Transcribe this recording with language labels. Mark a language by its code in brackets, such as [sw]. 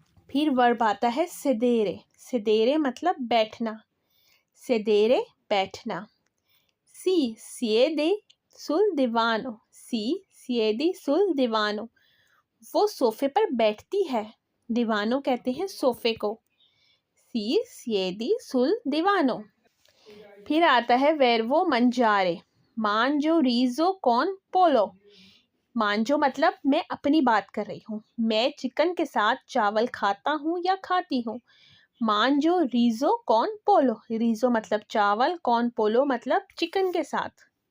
[hi] फिर वर्ब आता है सेदेरे। सेदेरे मतलब बैठना, सेदेरे बैठना। [it] सी siede sul divano, [hi] सी siede sul divano, वो सोफे पर बैठती है, दीवानो कहते हैं सोफे को। [it] सी siede sul divano। [hi] फिर आता है वर्बो mangiare। [it] मांजो रीजो कॉन पोलो, [hi] मांजो मतलब मैं अपनी बात कर रही हूँ, मैं चिकन के साथ चावल खाता हूँ या खाती हूँ। [it] मांजो रीजो कॉन पोलो, [hi] रीजो मतलब चावल, कॉन पोलो मतलब चिकन के साथ।